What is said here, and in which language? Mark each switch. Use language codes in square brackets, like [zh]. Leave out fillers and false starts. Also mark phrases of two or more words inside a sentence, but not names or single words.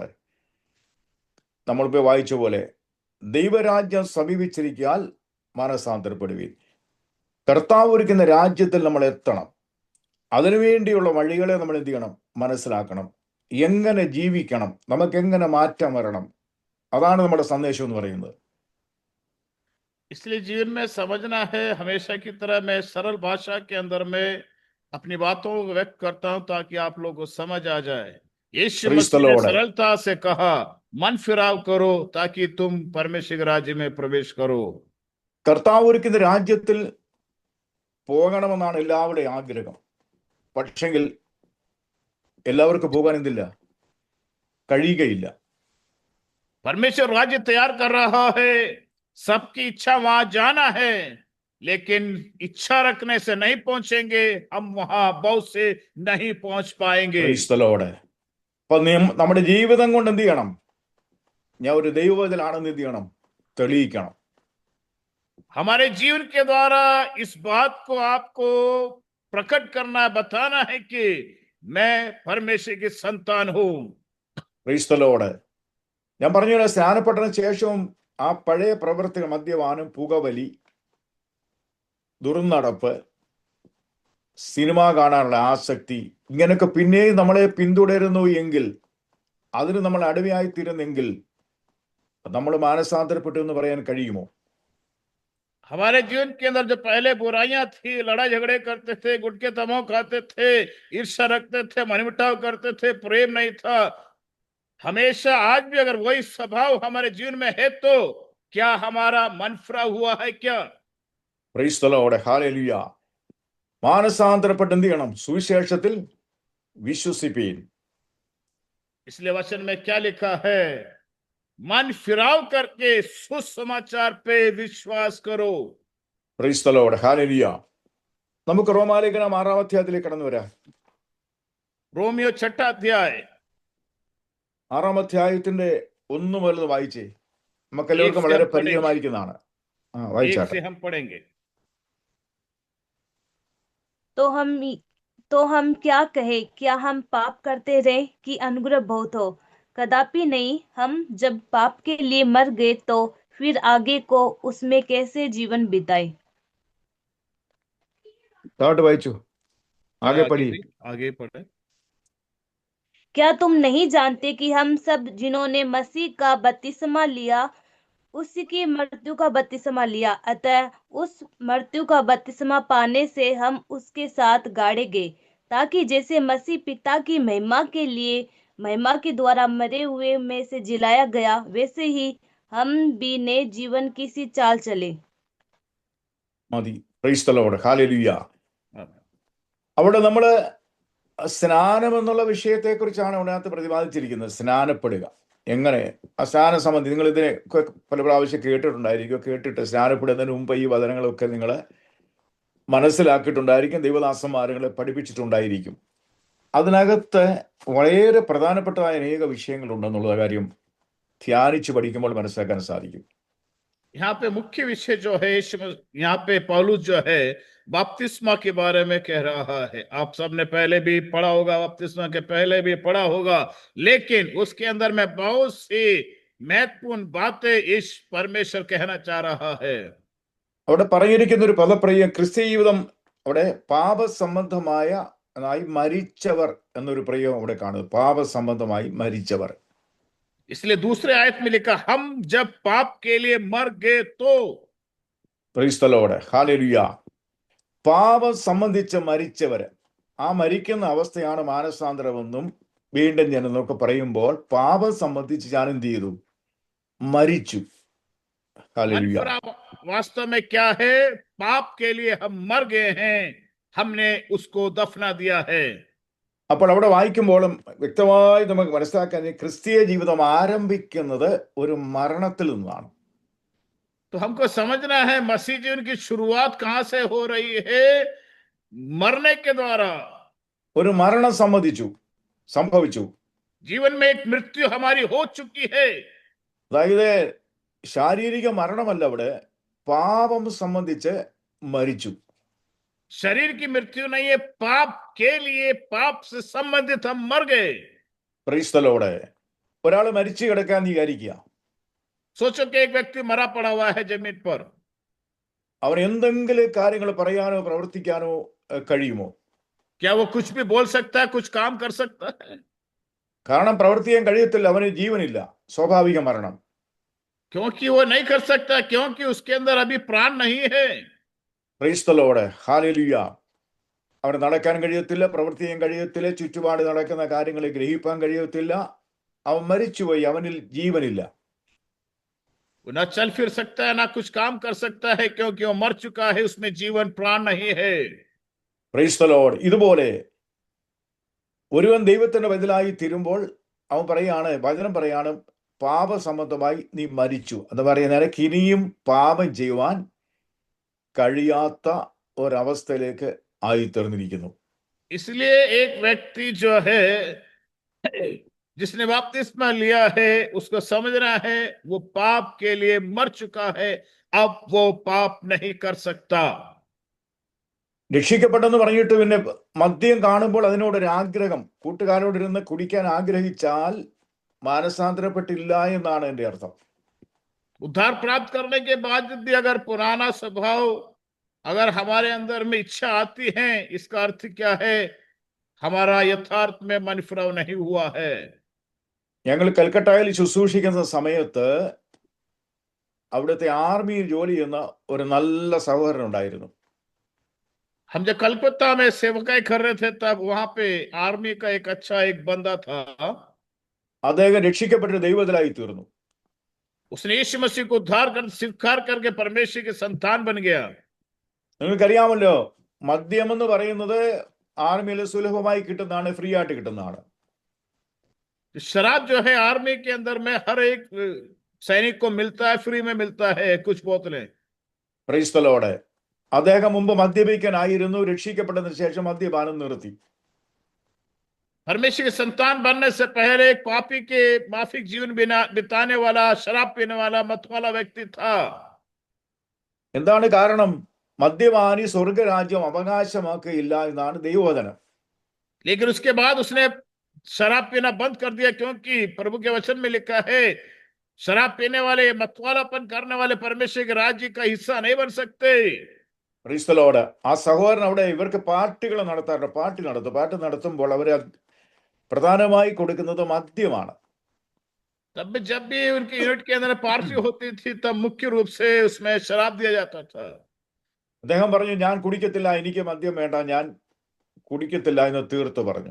[ml] നമ്മളിപ്പോൾ വായിച്ച പോലെ ദൈവരാജ്യം സമീപിച്ചിരിക്കാൻ മനസ്സാന്തരപ്പെടുവീൻ. കർത്താവ് ഒരുക്കുന്ന രാജ്യത്തിൽ നമ്മൾ എത്തണം. അതിനുവേണ്ടിയുള്ള വഴികളെ നമ്മൾ എന്ത് ചെയ്യണം? മനസ്സിലാക്കണം. എങ്ങനെ ജീവിക്കണം, നമുക്കെങ്ങനെ മാറ്റം വരണം, അതാണ് നമ്മുടെ സന്ദേശം എന്ന് പറയുന്നത്. [hi] इसलिए जीवन में समझना है, हमेशा की तरह मैं सरल भाषा के अंदर में अपनी बातों को व्यक्त करता हूं ताकि आप लोगों को समझ आ जाए। यीशु [en] Praise the [hi] मसीह ने [en] Lord. [hi] सरलता से कहा, मन फिराव करो ताकि तुम परमेश्वर के राज्य में प्रवेश करो। [ml] കർത്താവ് ഒരുക്കുന്ന രാജ്യത്തിൽ പോകണമെന്നാണ് എല്ലാവരുടെയും ആഗ്രഹം. പക്ഷെങ്കിൽ എല്ലാവർക്കും പോകാൻ എന്തില്ല? കഴിയുകയില്ല. [hi] परमेश्वर राज्य तैयार कर रहा है, सबकी इच्छा वहां जाना है, लेकिन इच्छा रखने से नहीं पहुंचेंगे, हम वहां बहुत से नहीं पहुंच पाएंगे। [en] Praise the Lord. [ml] അപ്പൊ നമ്മുടെ ജീവിതം കൊണ്ട് എന്ത് ചെയ്യണം? ഞാൻ ഒരു ദൈവത്തിലാണെന്ന് എന്ത് ചെയ്യണം? തെളിയിക്കണം. [hi] हमारे जीवन के द्वारा इस बात को आपको प्रकट करना, बताना है कि मैं परमेश्वर की संतान हूं। [en] Praise the Lord. [ml] ഞാൻ പറഞ്ഞു, സ്നാനപ്പെട്ടതിന് ശേഷവും ആ പഴയ പ്രവൃത്തികൾ, മദ്യപാനം, പുകവലി, ദുർനടപ്പ്, സിനിമ കാണാനുള്ള ആസക്തി, ഇങ്ങനെയൊക്കെ പിന്നെയും നമ്മളെ പിന്തുടരുന്നു എങ്കിൽ, അതിന് നമ്മൾ അടിമയായിത്തീരുന്നെങ്കിൽ നമ്മൾ മാനസാന്തരപ്പെട്ടു എന്ന് പറയാൻ കഴിയുമോ? [hi] हमारे जीवन के अंदर जो पहले बुराइयां थी, लड़ाई झगड़े करते थे, गुटखे तमो खाते थे, ईर्ष्या रखते थे, मनमुटाव करते थे, प्रेम नहीं था, हमेशा आज भी अगर वही स्वभाव हमारे जीवन में है तो क्या हमारा मन फिरा हुआ है क्या? [en] Praise the Lord. [ml] ഹല്ലേലൂയ. മാനസാന്തരപ്പെട്ട് എന്ത് ചെയ്യണം? സുവിശേഷത്തിൽ വിശ്വസിപ്പീൻ. [hi] इसलिए वचन में क्या लिखा है? मन फिराव करके सुसमाचार पे विश्वास करो। [en] Praise the Lord. ഹല്ലേലൂയ. [ml] നമുക്ക് റോമാലേഖനം 6-ാം അധ്യായത്തിലേക്ക് കടന്നു വരാം. [hi] रोमियो 6वां अध्याय [ml] 6-ാം അധ്യായത്തിന്റെ 1 മുതൽ വായിച്ചേ. നമുക്കെല്ലാവർക്കും വളരെ പരിചയമായിരിക്കുന്നതാണ്. [hi] एक [ml] വായിച്ചാട്ടെ. [hi] से हम पढ़ेंगे। तो हम क्या कहे? क्या हम पाप करते रहे कि अनुग्रह बहुत हो? कदापि नहीं। हम जब पाप के लिए मर गए तो फिर आगे को उसमें कैसे जीवन बिताए? [ml] താഴോട്ട് വായിച്ചു. ആകെ പഠി. [hi] आगे पढ़े। क्या तुम नहीं जानते कि हम सब जिन्होंने मसीह का बपतिस्मा लिया उसकी मृत्यु का बपतिस्मा लिया, अतः उस मृत्यु का बपतिस्मा पाने से हम उसके साथ गाड़े गए, ताकि जैसे मसीह पिता की महिमा के लिए महिमा के द्वारा मरे हुए में से जिलाया गया, वैसे ही हम भी नए जीवन की सी चाल चले। [en] മതി. Praise the Lord. ഹല്ലേലൂയ. [ml] അവിടെ നമ്മള് സ്നാനം എന്നുള്ള വിഷയത്തെക്കുറിച്ചാണ് അതിനകത്ത് പ്രതിപാദിച്ചിരിക്കുന്നത്. സ്നാനപ്പെടുക എങ്ങനെ? ആ സ്നാനം സംബന്ധിച്ച് നിങ്ങൾ ഇതിനെ പല പ്രാവശ്യം കേട്ടിട്ടുണ്ടായിരിക്കും. കേട്ടിട്ട് സ്നാനപ്പെടുന്നതിന് മുമ്പ് ഈ വചനങ്ങളൊക്കെ നിങ്ങൾ മനസ്സിലാക്കിയിട്ടുണ്ടായിരിക്കും. ദൈവദാസന്മാരെ പഠിപ്പിച്ചിട്ടുണ്ടായിരിക്കും. അതിനകത്ത് വളരെ പ്രധാനപ്പെട്ടതായ അനേക വിഷയങ്ങളുണ്ടെന്നുള്ള കാര്യം ധ്യാനിച്ച് പഠിക്കുമ്പോൾ മനസ്സിലാക്കാൻ സാധിക്കും. [hi] यहाँ पे मुख्य विषय जो है, यहाँ पे पौलुस जो है बपतिस्मा के बारे में कह रहा है। आप सबने पहले भी पढ़ा होगा, बपतिस्मा के पहले भी पढ़ा होगा, लेकिन उसके अंदर में बहुत सी महत्वपूर्ण बातें इस परमेश्वर कहना चाह रहा है। [ml] അവിടെ പറഞ്ഞിരിക്കുന്ന ഒരു പദപ്രയോഗം ക്രിസ്ത്യ ജീവിതം, അവിടെ പാപസംബന്ധമായ മരിച്ചവർ എന്നൊരു പ്രയോഗം അവിടെ കാണുന്നത്. പാപസംബന്ധമായി മരിച്ചവർ. [hi] इसलिए दूसरे आयत में लिखा, हम जब पाप के लिए मर गए तो। [en] Praise the Lord. ഹല്ലേലൂയ. [ml] പാപം സംബന്ധിച്ച് മരിച്ചവര്, ആ മരിക്കുന്ന അവസ്ഥയാണ് മാനസാന്തരമെന്നും വീണ്ടും ജനനമൊക്കെ പറയുമ്പോൾ പാപം സംബന്ധിച്ച് ഞാൻ എന്ത് ചെയ്തു? മരിച്ചു. ഹല്ലേലൂയ. [hi] वास्तव में क्या है? पाप के लिए हम मर गए हैं, हमने उसको दफना दिया है। [ml] അപ്പോൾ അവിടെ വായിക്കുമ്പോഴും വ്യക്തമായി നമുക്ക് മനസ്സിലാക്കാൻ, ക്രിസ്തീയ ജീവിതം ആരംഭിക്കുന്നത് ഒരു മരണത്തിൽ നിന്നാണ്. [hi] तो हमको समझना है मसीह जीवन की शुरुआत कहां से हो रही है? मरने के द्वारा। [ml] ഒരു മരണം സംഭവിച്ചു. [hi] जीवन में एक मृत्यु हमारी हो चुकी है। [ml] അതായത് ശാരീരിക മരണമല്ല, അവിടെ പാപം സംബന്ധിച്ച് മരിച്ചു. [hi] शरीर की मृत्यु नहीं है, पाप के लिए, पाप से संबंधित हम मर गए। [en] Praise the Lord. [ml] ഒരാൾ മരിച്ചു കിടക്കാൻ വിചാരിക്കുക. [hi] सोचो कि एक व्यक्ति मरा पड़ा हुआ है जमीन पर, [ml] അവൻ എന്തെങ്കിലും കാര്യങ്ങൾ പറയാനോ പ്രവർത്തിക്കാനോ കഴിയുമോ? [hi] क्या वो कुछ भी बोल सकता है, कुछ काम कर सकता है? [ml] കാരണം പ്രവർത്തിക്കാൻ കഴിയത്തില്ല, അവന് ജീവനില്ല, സ്വാഭാവിക മരണം. [hi] क्योंकि वो नहीं कर सकता, क्योंकि उसके अंदर अभी प्राण नहीं है। [en] Praise the Lord. ഹല്ലേലൂയ. [ml] അവന് നടക്കാൻ കഴിയത്തില്ല, പ്രവർത്തിക്കാൻ കഴിയത്തില്ല, ചുറ്റുപാട് നടക്കുന്ന കാര്യങ്ങൾ ഗ്രഹിക്കാൻ കഴിയത്തില്ല. അവൻ മരിച്ചുപോയി, അവനിൽ ജീവനില്ല. [hi] वो ना चल फिर सकता है, ना कुछ काम कर सकता है, क्योंकि वो मर चुका है, उसमें जीवन प्राण नहीं है। [en] Praise the Lord. [ml] ഇതുപോലെ ഒരുവൻ ദൈവത്തിന്റെ ബദലായി തീരുമ്പോൾ അവൻ പറയാണ്, വചനം പറയാണ്, പാപസംബന്ധമായി നീ മരിച്ചു എന്ന് പറയുന്നേരം ഇനിയും പാപം ചെയ്യുവാൻ കഴിയാത്ത ഒരവസ്ഥയിലേക്ക് ആയിത്തീർന്നിരിക്കുന്നു. [hi] इसलिए एक व्यक्ति जो है, जिसने बपतिस्मा लिया है, उसको समझना है वो पाप के लिए मर चुका है, अब वो पाप नहीं कर सकता। [ml] രക്ഷിക്കപ്പെട്ടെന്ന് പറഞ്ഞിട്ട് പിന്നെ മദ്യം കാണുമ്പോൾ അതിനോടൊരു ആഗ്രഹം, കൂട്ടുകാരോടിരുന്ന് കുടിക്കാൻ ആഗ്രഹിച്ചാൽ മാനസാന്തരപ്പെട്ടില്ല എന്നാണ് എൻ്റെ അർത്ഥം. [hi] उद्धार प्राप्त करने के बाद भी अगर पुराना स्वभाव अगर हमारे अंदर में इच्छा आती है, इसका अर्थ क्या है? हमारा यथार्थ में मन फिराव नहीं हुआ है। [ml] ഞങ്ങൾ കൽക്കട്ടയിൽ ശുശ്രൂഷിക്കുന്ന സമയത്ത് അവിടുത്തെ ആർമിയിൽ ജോലി ചെയ്യുന്ന ഒരു നല്ല സഹോദരൻ ഉണ്ടായിരുന്നു. [hi] हम जब कलकत्ता में सेवकाई कर रहे थे, तब वहां पे आर्मी का एक अच्छा एक बंदा था। [ml] അദ്ദേഹം രക്ഷിക്കപ്പെട്ട ദൈവത്തിലായി തീർന്നു. [hi] उसने यीशु मसीह को उद्धार कर स्वीकार करके परमेश्वर के संतान बन गया। [ml] നിങ്ങൾക്കറിയാമല്ലോ, മദ്യം എന്ന് പറയുന്നത് ആർമിയിൽ സുലഭമായി കിട്ടുന്നതാണ്, ഫ്രീ ആയിട്ട് കിട്ടുന്നതാണ്. [hi] शराब जो है आर्मी के अंदर में हर एक सैनिक को मिलता है, फ्री में मिलता है कुछ बोतलें। [en] Praise the Lord. [ml] അദ്ദേഹം മുമ്പ് മദ്യപിക്കാനായിരുന്നു, രക്ഷിക്കപ്പെട്ടതിന് ശേഷം മദ്യപാനം നിർത്തി. [hi] परमेश्वर के संतान बनने से पहले एक पापी के माफिक जीवन बिताने वाला, शराब पीने वाला, मत वाला व्यक्ति था। [ml] എന്താണ് കാരണം? മദ്യപാനി സ്വർഗരാജ്യം അവകാശമാക്കുകയില്ല എന്നാണ് ദൈവവചനം. [hi] लेकिन उसके बाद उसने शराब पीना बंद कर दिया, क्योंकि प्रभु के वचन में लिखा है, शराब पीने वाले, मतवालापन करने वाले परमेश्वर के राज्य का हिस्सा नहीं बन सकते। [en] Praise the Lord. [ml] ആ സഹോദരൻ അവിടെ ഇവർക്ക് പാർട്ടികൾ നടത്താറുണ്ട്. പാർട്ടി നടത്തുമ്പോൾ അവർ പ്രധാനമായി കൊടുക്കുന്നത് മദ്യമാണ്. [hi] तब जब भी उनकी यूनिट के अंदर पार्टी होती थी, तब मुख्य रूप से उसमें शराब दिया जाता था। [ml] അദ്ദേഹം പറഞ്ഞു, ഞാൻ കുടിക്കത്തില്ല, എനിക്ക് മദ്യം വേണ്ട, ഞാൻ കുടിക്കത്തില്ല എന്ന് തീർത്ത് പറഞ്ഞു.